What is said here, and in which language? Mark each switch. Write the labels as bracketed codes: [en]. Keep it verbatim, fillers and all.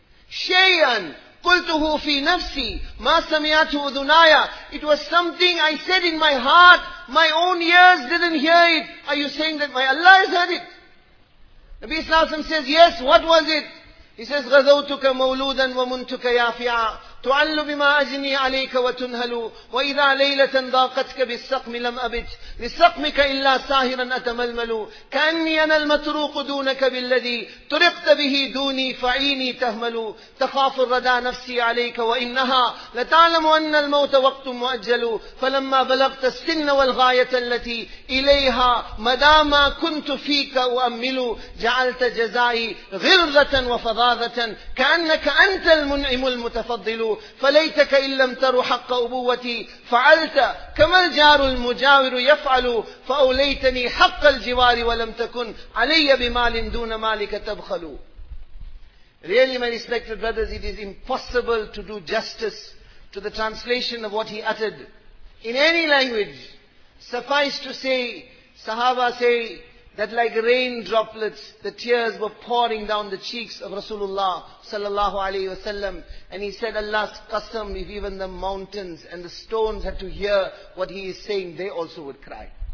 [ar] Shay'an qultuhu fi nafsi ma sami'atuhu udunaya. [en] It was something I said in my heart, my own ears didn't hear it. Are you saying that my Allah has heard it? Nabi Sallallahu Alaihi Wasallam says, yes, what was it? He says, [ar] غَذَوْتُكَ مَوْلُودًا وَمُنْتُكَ يَافِعًا. تعل بما أجني عليك وتنهل، وإذا ليلة ضاقتك بالسقم لم أبت لسقمك إلا ساهرا أتململ، كأني أنا المتروق دونك بالذي ترقت به دوني فعيني تهمل، تخاف الردى نفسي عليك وإنها لتعلم أن الموت وقت مؤجل، فلما بلغت السن والغاية التي إليها مداما كنت فيك أؤمل، جعلت جزائي غلظة وفظاظة كأنك أنت المنعم المتفضل، فليتك إن لم تر حق أبوتي فعلت كما الجار المجاور يفعل، فأوليتني حق الجوار ولم تكن علي بمال دون مالك تبخل. [en] Really, my respected brothers, it is impossible to do justice to the translation of what he uttered in any language. Suffice to say, Sahaba say that like rain droplets, the tears were pouring down the cheeks of Rasulullah sallallahu alaihi wasallam, and he said, Allah's qasam, if even the mountains and the stones had to hear what he is saying, they also would cry.